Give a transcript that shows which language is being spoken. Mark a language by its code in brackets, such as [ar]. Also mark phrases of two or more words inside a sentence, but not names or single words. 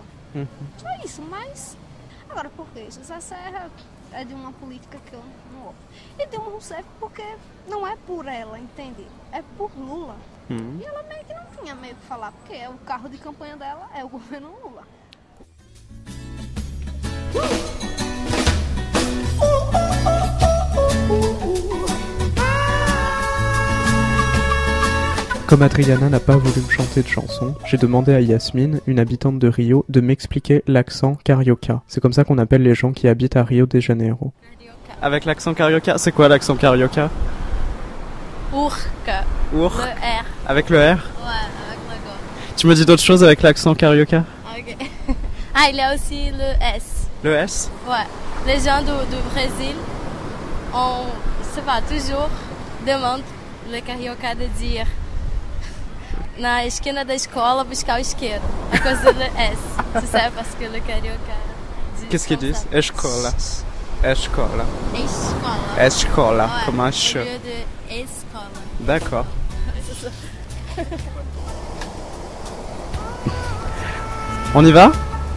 [pt] Só isso, mas... Agora, por quê? José Serra é de uma política que eu não gosto. E Dilma Rousseff porque não é por ela, entende? É por Lula. E ela meio que não tinha meio que falar, porque o carro de campanha dela é o governo Lula. [fr] Comme Adriana n'a pas voulu me chanter de chanson, j'ai demandé à Yasmine, une habitante de Rio, de m'expliquer l'accent carioca. C'est comme ça qu'on appelle les gens qui habitent à Rio de Janeiro. Avec l'accent carioca, c'est quoi l'accent carioca? Urca. Le R. Avec le R? Ouais, avec le gorge. Tu me dis d'autres choses avec l'accent carioca? Ok. Ah, il y a aussi le S. Le S? Ouais. Les gens du Brésil, on, je sais pas, toujours demandent le carioca de dire [pt] na esquina da escola buscar o isqueiro. A coisa do S. [fr] Tu sais parce que le carioca dit. Qu'est-ce qu'ils disent? Escola. Escola. Escola. Escola, Ouais, comme un che. au lieu de escola. D'accord. On y va?